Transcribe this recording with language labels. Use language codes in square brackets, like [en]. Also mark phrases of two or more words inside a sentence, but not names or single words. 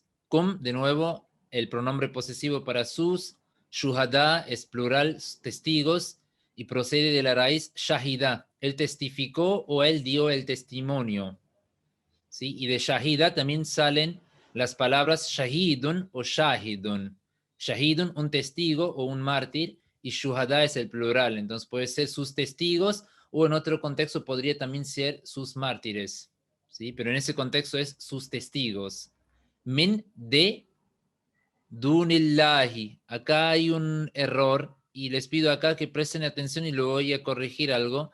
[es] Kum, de nuevo, el pronombre posesivo para sus. Shuhada es plural, testigos, y procede de la raíz shahida. Él testificó o él dio el testimonio. ¿Sí? Y de shahida también salen las palabras shahidun o shahidun. Shahidun, un testigo o un mártir, y shuhada es el plural. Entonces puede ser sus testigos o en otro contexto podría también ser sus mártires. ¿Sí? Pero en ese contexto es sus testigos. Min de dunillahi. Acá hay un error y les pido acá que presten atención y lo voy a corregir algo.